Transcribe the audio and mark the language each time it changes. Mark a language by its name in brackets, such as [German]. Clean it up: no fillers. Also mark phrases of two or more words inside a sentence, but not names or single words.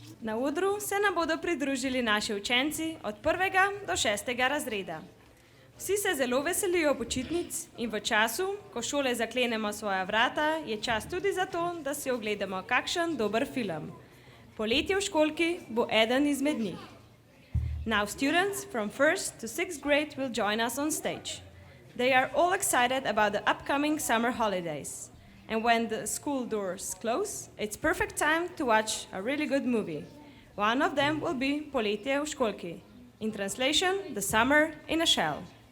[Slovenian] Na odru se nam bodo pridružili naši učenci od 1. do 6. razreda. Vsi se zelo veselijo počitnic in v času, ko šole zaklenemo svoja vrata, je čas tudi za to, da si ogledamo kakšen dober film. Poletje v školki bo eden izmed njih. [English] Now students from 1st to 6th grade will join us on stage. They are all excited about the upcoming summer holidays. And when the school doors close, it's perfect time to watch a really good movie. One of them will be Poletje v školki. In translation, The Summer in a Shell.